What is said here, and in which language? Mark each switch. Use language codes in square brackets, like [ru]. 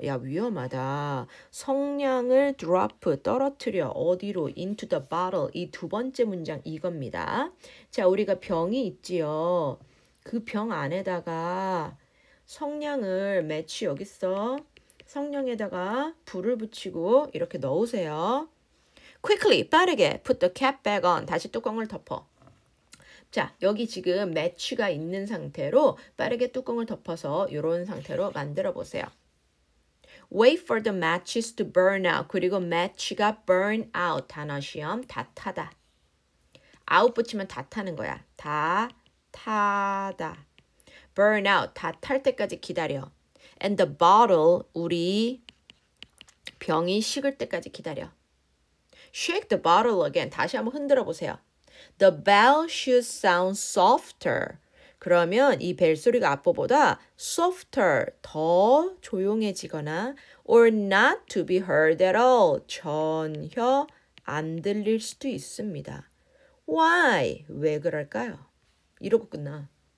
[ko] 야, 위험하다. 성냥을 drop 떨어뜨려. [en] 어디로? into the bottle. [ko] 이 두 번째 문장 이겁니다. 자, 우리가 병이 있지요. 그 병 안에다가 성냥을 매치 여기 있어. 성냥에다가 불을 붙이고 이렇게 넣으세요. [en] Quickly, 빠르게 put the cap back on. [ko] 다시 뚜껑을 덮어. 자, 여기 지금 매치가 있는 상태로 빠르게 뚜껑을 덮어서 이런 상태로 만들어 보세요. [en] Wait for the matches to burn out. 그리고 match가 burn out. [ko] 단어 시험 다 타다. out 붙이면 다 타는 거야. 다 타다. burn out. 다 탈 때까지 기다려. [en] And the bottle. [ko] 우리 병이 식을 때까지 기다려. [en] Shake the bottle again. [ko] 다시 한번 흔들어 보세요. [en] The bell should sound softer. [ko] 그러면 이 벨 소리가 앞보다 softer, 더 조용해지거나 [en] or not to be heard at all, [ko] 전혀 안 들릴 수도 있습니다. Why? 왜 그럴까요? 이러고 끝나.